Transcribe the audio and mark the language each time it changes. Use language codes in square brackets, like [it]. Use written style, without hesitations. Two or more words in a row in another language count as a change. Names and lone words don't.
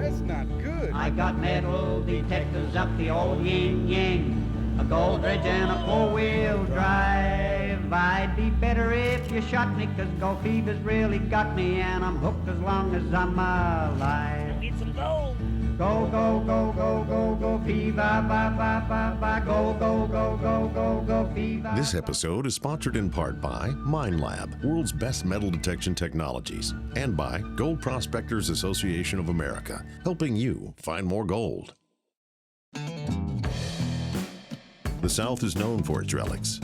[en] That's not good. I got metal detectors up the old yin-yang, a gold dredge and a four-wheel drive. I'd be better if you shot me, 'cause gold fever's really got me, and I'm hooked as long as I'm alive. Need some gold. Go, go, go, go, go, go, fever, ba, ba, ba, ba, go, go, go, go, go, go, fever. This episode is sponsored in part by Mine Lab, world's best metal detection technologies, and by Gold Prospectors Association of America, helping you find more gold. The South is known for its relics.